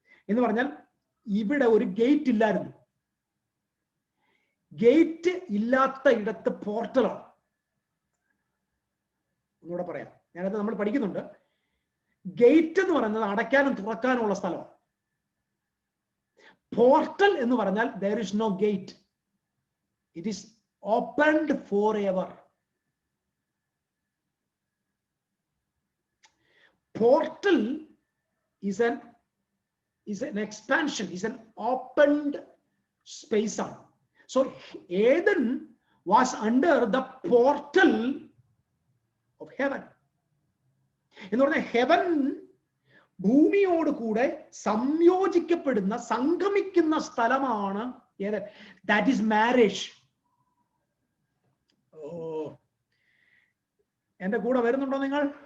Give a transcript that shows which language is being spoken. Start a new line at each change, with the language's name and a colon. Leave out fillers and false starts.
Malayalam: എന്ന് പറഞ്ഞാൽ ഇവിടെ ഒരു ഗേറ്റ് ഇല്ലായിരുന്നു. ഗേറ്റ് ഇല്ലാത്ത ഇടത്ത് പോർട്ടലാണ്. ഒന്നുകൂടെ പറയാം, ഞാനത് നമ്മൾ പഠിക്കുന്നുണ്ട്. ഗേറ്റ് എന്ന് പറയുന്നത് അടയ്ക്കാനും തുറക്കാനുമുള്ള സ്ഥലമാണ്. പോർട്ടൽ എന്ന് പറഞ്ഞാൽ
English: there is no gate. It is opened forever. Portal is an expansion, is an opened space. So Eden was under the portal of heaven.
Malayalam: എന്ന് പറഞ്ഞാൽ heaven ഭൂമിയോട് കൂടെ സംയോജിക്കപ്പെടുന്ന, സംഗമിക്കുന്ന സ്ഥലമാണ് ഏത്?
English: That is marriage.
Malayalam: ഓ, എന്റെ കൂടെ വരുന്നുണ്ടോ നിങ്ങൾ?